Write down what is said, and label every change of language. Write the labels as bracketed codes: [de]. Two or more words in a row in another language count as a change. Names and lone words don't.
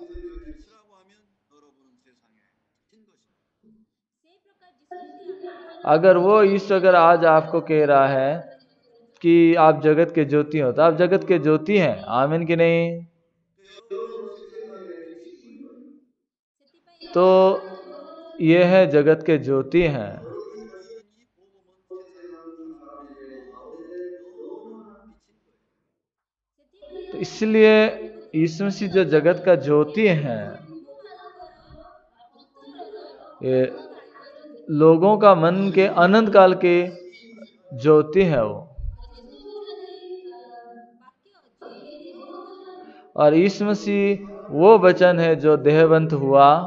[hi] अगर वो ईश्वर अगर आज आपको कह रहा है कि आप जगत के ज्योति हो, तो आप जगत के ज्योति हैं। आमीन कि नहीं? तो ये है जगत के ज्योति हैं। [ko] 이 복음은 세상 사람의 마음에 너무나 비친 거예요. [hi] तो इसलिए यीशु मसीह जो जगत का ज्योति हैं, ये लोगों का मन के अनंत काल के ज्योति है वो। और यीशु मसीह वो वचन है जो देहवंत हुआ।